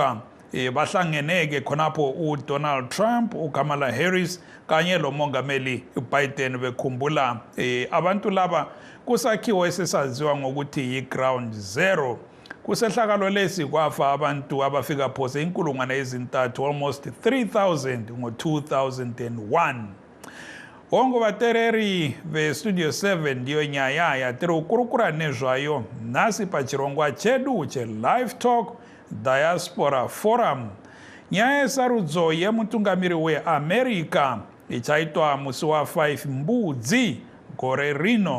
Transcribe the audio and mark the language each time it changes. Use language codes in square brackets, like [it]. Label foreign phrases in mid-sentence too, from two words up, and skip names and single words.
[nd] Bahlangeneke khonapho uDonald Trump, uKamala Harris kanye lo mongameli Biden bekhumbula abantu laba kusakhiwo esesaziwa ngokuthi yi-Ground Zero. Kusehlakalo lesi kwafa abantu abafika phose inkulungwane ezintathu, almost 3,000 ngo-2001. [sn] Ongo batereri ve Studio 7 ndiyo nyaya yatiri ukurukura nezvayo nasi pachirongwa chedu che Livetalk Diaspora Forum. Nyaya yesarudzo yemutungamiri weAmerica ichaitwa musi wa 5 Mbudzi gore rino.